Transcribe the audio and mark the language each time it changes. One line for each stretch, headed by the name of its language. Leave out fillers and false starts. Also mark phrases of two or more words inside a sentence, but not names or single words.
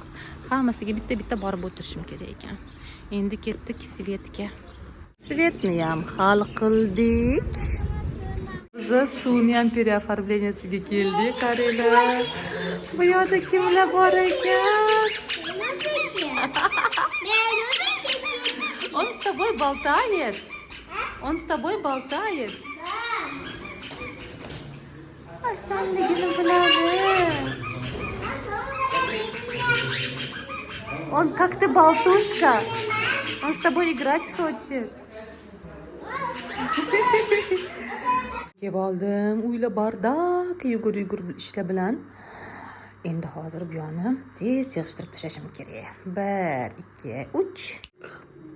Uzbek: Hammasiga bitta borib o'tirishim kerak ekan. Endi ketdik Svetga. Svetni ham hal qildik. Biz suvni ham переоформленияsiga keldik, qaranglar. Bu yerda kimlar bor ekan?
Russian: Он с тобой болтает. Он с тобой болтает.
Uzbek: Asalligini biladi.
Russian: Он как ты болтушка. Он с тобой играть хочет.
Uzbek: Kelib oldim. Uyla bardak yugur ishlar bilan. Endi hozir bu yonni tez yig'ishtirib tashlashim kerak. 1, 2, 3.